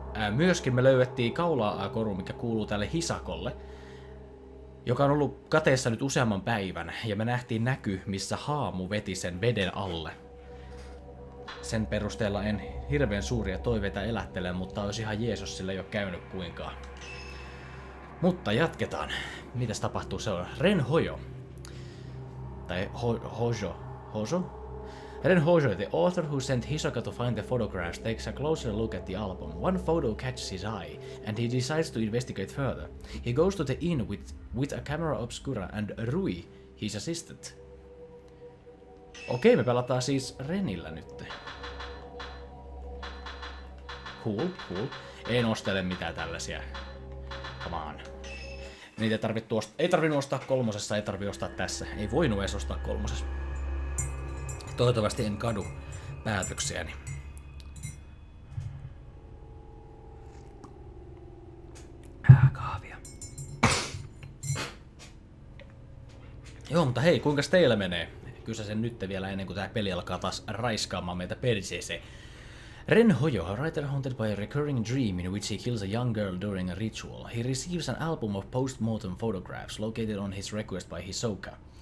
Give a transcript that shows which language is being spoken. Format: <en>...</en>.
<fi>Myöskin me löydettiin kaulaa-koru, mikä kuuluu tälle Hisakolle, joka on ollut kateessa nyt useamman päivän, ja me nähtiin näky, missä haamu veti sen veden alle. Sen perusteella en hirveän suuria toiveita elättele, mutta olisi ihan Jeesus sillä ei ole käynyt kuinkaan. Mutta jatketaan. Mitäs tapahtuu seuraavaksi? Ren Hojo. Tai Hojo?</fi> <en>Ren Hojo, the author who sent Hisoka to find the photographs, takes a closer look at the album. One photo catches his eye, and he decides to investigate further. He goes to the inn with a camera obscura and Rui, his assistant.</en> <fi>Okei, me pelataan siis Renillä nyt.</fi> <en>Cool.</en> <fi>En ostele mitään tällaisia.</fi> <en>Come on.</en> <fi>Niitä ei tarvinnut ostaa kolmosessa, ei tarvi ostaa tässä. Ei voinut edes ostaa kolmosessa. Toivottavasti en kadu päätöksiäni. Kahvia. Joo, mutta hei, kuinkas teillä menee? Kysä sen nyt vielä ennen kuin tää peli alkaa taas raiskaamaan meitä perseeseen.</fi> <en>Ren Hojo, a writer haunted by a recurring dream in which he kills a young girl during a ritual. He receives an album of post-mortem photographs located on his request by Hisoka.</en>